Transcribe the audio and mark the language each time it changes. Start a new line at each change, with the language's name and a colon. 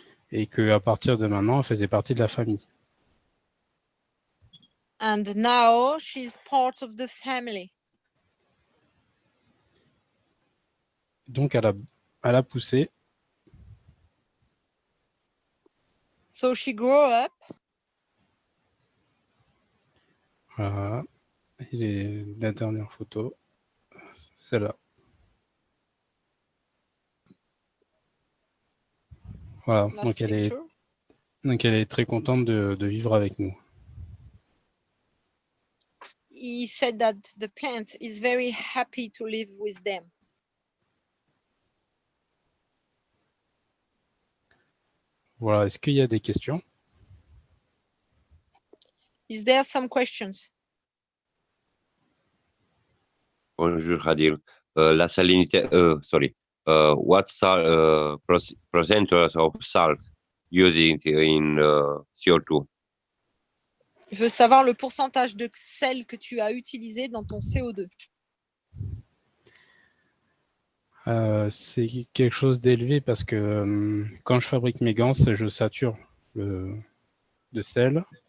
French: Et qu'à partir de maintenant, elle faisait partie de la famille.
English: And now she's part of the family.
French: Donc, elle a poussé.
English: So she grew up.
French: Voilà. Et la dernière photo, celle-là. Voilà, donc elle est très contente de vivre avec nous.
English: He said that the plant is very happy to live with them.
French: Voilà, est-ce qu'il y a des questions?
English: Is there some questions?
French: Bonjour Adil. La salinité, sorry.
English: What percentage of salt using in CO2?
French: Je veux savoir le pourcentage de sel que tu as utilisé dans ton CO2. C'est quelque chose d'élevé parce que quand je fabrique mes gants, je sature de sel.